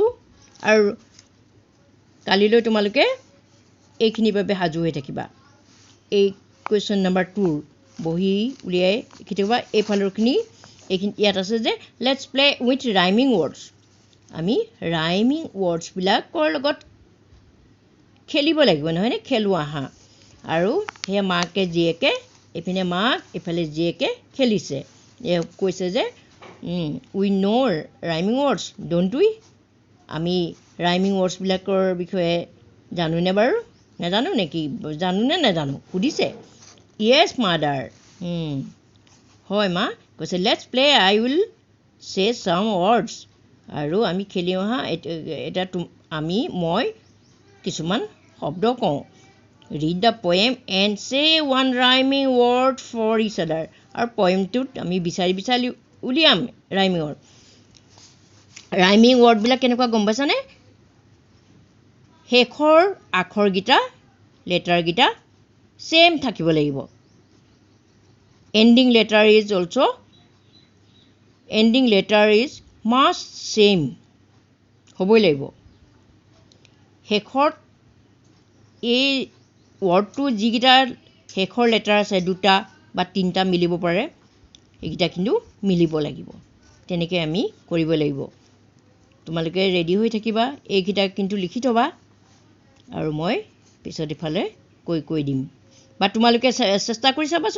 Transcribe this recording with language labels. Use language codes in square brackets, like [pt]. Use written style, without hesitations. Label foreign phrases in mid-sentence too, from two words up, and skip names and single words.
[as] আৰু কালিলৈ তোমালোকে এইখিনি বাবে সাজু হৈ থাকিবা এই [en] question number [as] 2 বহি উলিয়াই লিখিবা এই ফালৰখিনি এইখিনি ইয়াত আছে যে [en] let's play with rhyming words [as] আমি [en] rhyming words [as] বিলাকৰ লগত খেলিব লাগিব নহয়নে খেলু আহা আৰু হে মাকে জিয়েকে এপিনে মাক এফালে জিয়েকে খেলিছে কৈছে যে [en] We know rhyming words, don't we? [as] আমি [en] rhyming words [as] বিলাকৰ বিষয়ে জানোনে বাৰু? নাজানো নেকি? জানোনে নাজানো? সুধিছে। [en] Yes, mother. [as] হয় মা। কৈছে [en] let's play, I will say some words. [as] আৰু আমি খেলি অহা এটা মই কিছুমান শব্দ কওঁ। [en] Read the poem and say one rhyming word for each other. [as] আৰু পয়েমটোত আমি বিচাৰি উলিয়াম [en] rhyming word. rhyming word [as] বিলাক কেনেকুৱা গম পাইছানে? শেষৰ আখৰকেইটা লেটাৰকেইটা চেম থাকিব লাগিব। [en] ending letter is must same [as] হ'বই লাগিব। শেষত এই ৱৰ্ডটো যিকেইটা শেষৰ লেটাৰ আছে দুটা বা তিনিটা মিলিব পাৰে এইকেইটা কিন্তু মিলিব লাগিব। তেনেকৈ আমি কৰিব লাগিব। তোমালোকে ৰেডি হৈ থাকিবা, এইকেইটা কিন্তু লিখি থবা আৰু মই পিছত ইফালে কৈ দিম বা তোমালোকে চেষ্টা কৰি চাবাচোন।